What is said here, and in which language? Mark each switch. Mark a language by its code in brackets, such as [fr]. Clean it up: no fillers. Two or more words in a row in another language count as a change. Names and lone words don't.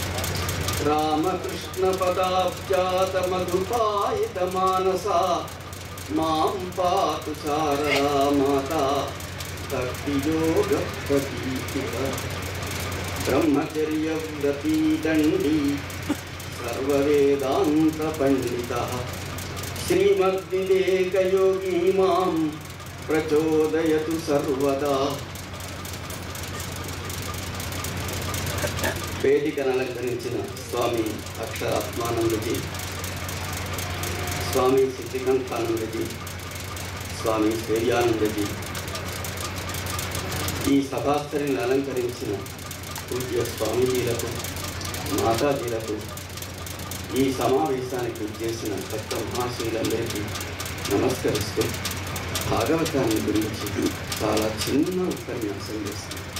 [sa] रामकृष्णपदाब्जातमधुपायितमानसा मां पातु शारदा माता भक्तियोगप्रदीपिका। ब्रह्मचर्यव्रती दण्डी सर्ववेदांत पंडितः श्रीमद्विवेकयोगी मां प्रचोदयतु सर्वदा। [te] వేదికను అలంకరించిన స్వామి అక్షరాత్మానందజీ, స్వామి సిద్ధికంఠానందజీ, స్వామి శ్రేయానందజీ, ఈ సభాస్థలిని అలంకరించిన పూజ్య స్వామీజీలకు, మాతాజీలకు, ఈ సమావేశానికి చేసిన భక్త మహాశీలందరికీ నమస్కరిస్తూ భాగవతాన్ని గురించి చాలా చిన్న ఉపన్యాసం చేస్తుంది.